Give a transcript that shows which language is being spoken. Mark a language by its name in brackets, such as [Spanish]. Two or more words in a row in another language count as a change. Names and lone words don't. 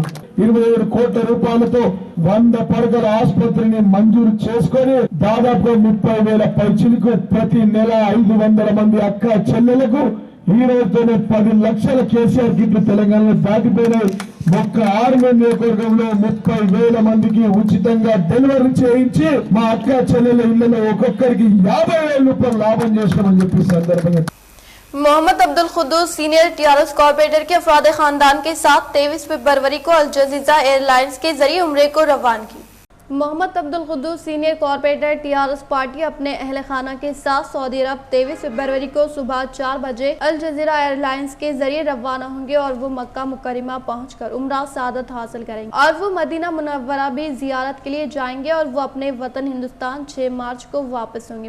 [Telugu] 27 కోట్ల రూపాయలతో 100 పడకల ఆసుపత్రిని మంజూరు చేసుకొని దాదాపు 30,000 పైచిలకు ప్రతి నెల 500 మంది అక్క చెల్లెలకు ఈ రోజుతోనే 10 లక్షల కేసీఆర్ కిట్లు తెలంగాణలో దాటిపోయినాయి. ఒక్క ఆర్మూర్ నియోజకవర్గంలో 30,000 మందికి ఉచితంగా డెలివరీ చేయించి మా అక్క చెల్లెల ఇళ్లలో ఒక్కొక్కరికి 50,000 రూపాయలు లాభం చేస్తామని చెప్పి సందర్భంగా. [Urdu] محمد عبدالقدوس سینیئر ٹی آر ایس کارپوریٹر کے افراد خاندان کے ساتھ 23 فروری کو الجزیرہ ایئرلائنز کے ذریعے عمرے کو روانہ کی. محمد عبدالقدوس [English] senior corporator [Urdu] ٹی آر ایس پارٹی اپنے اہل خانہ کے ساتھ سعودی عرب 23 فروری کو صبح 4 بجے الجزیرہ ایئرلائنز کے ذریعے روانہ ہوں گے اور وہ مکہ مکرمہ پہنچ کر عمرہ سعادت حاصل کریں گے اور وہ مدینہ منورہ بھی زیارت کے لیے جائیں گے اور وہ اپنے وطن ہندوستان 6 مارچ کو واپس ہوں گے.